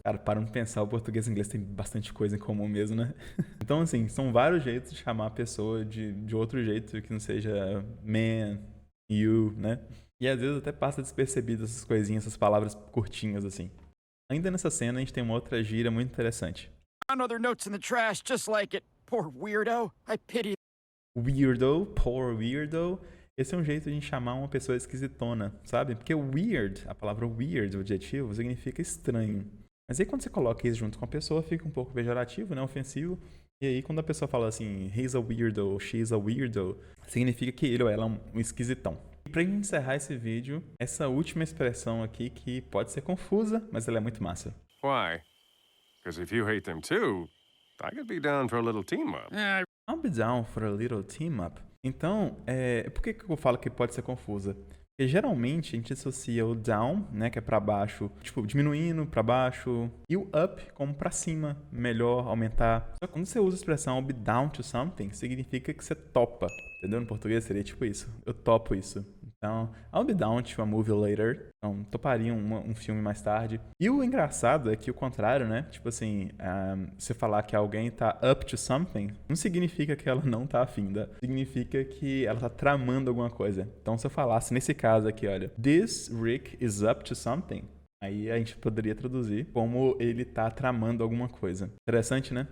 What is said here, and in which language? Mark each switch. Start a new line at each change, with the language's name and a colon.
Portuguese: Cara, para não pensar, o português e o inglês tem bastante coisa em comum mesmo, né? Então, assim, são vários jeitos de chamar a pessoa de outro jeito que não seja man, you, né? E às vezes até passa despercebido essas coisinhas, essas palavras curtinhas, assim. Ainda nessa cena, a gente tem uma outra gíria muito interessante.
English: Found other notes in the trash just like it. Poor weirdo. I pity. Weirdo, poor weirdo.
Portuguese: Esse é um jeito de a gente chamar uma pessoa esquisitona, sabe? Porque weird, a palavra weird, o adjetivo, significa estranho. Mas aí quando você coloca isso junto com a pessoa, fica um pouco pejorativo, né? Ofensivo. E aí quando a pessoa fala assim,
English: he's a weirdo, she's a weirdo,
Portuguese: significa que ele ou ela é um esquisitão. E pra gente encerrar esse vídeo, essa última expressão aqui que pode ser confusa, mas ela é muito massa.
English: Why? Because if you hate them too, I could be down for a little team up. I'll be down for a little team up.
Portuguese: Então, por que eu falo que pode ser confusa? Porque geralmente a gente associa o down, né, que é pra baixo, tipo, diminuindo pra baixo, e o up como pra cima, melhor, aumentar. Só que quando você usa a expressão
English: I'll be down to something,
Portuguese: significa que você topa, entendeu? No português seria tipo isso, eu topo isso.
English: Então, I'll be down to a movie later.
Portuguese: Então, toparia um filme mais tarde. E o engraçado é que o contrário, né? Tipo assim, você falar que alguém tá up to something, não significa que ela não tá afim, significa que ela tá tramando alguma coisa. Então, se eu falasse nesse caso aqui, olha,
English: this Rick is up to something,
Portuguese: aí a gente poderia traduzir como ele tá tramando alguma coisa. Interessante, né?